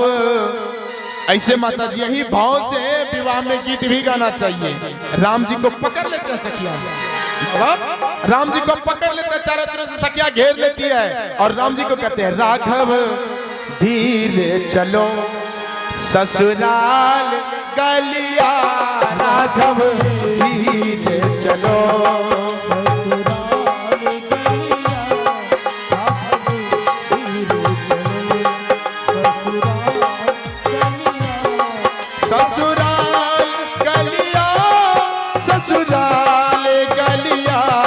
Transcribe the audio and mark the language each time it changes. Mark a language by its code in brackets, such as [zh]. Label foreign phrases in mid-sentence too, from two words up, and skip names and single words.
[hi] ऐसे माता जी यही भाव से विवाह में गीत भी गाना चाहिए। राम जी को पकड़ लेते हैं सखियां, राम जी को पकड़ लेते हैं, चारों तरफ से सखियां घेर लेती है और राम जी को कहते हैं राघव धीरे चलो ससुराल गलिया, राघव धीरे चलो ससुराल गलिया, ससुराल गलिया,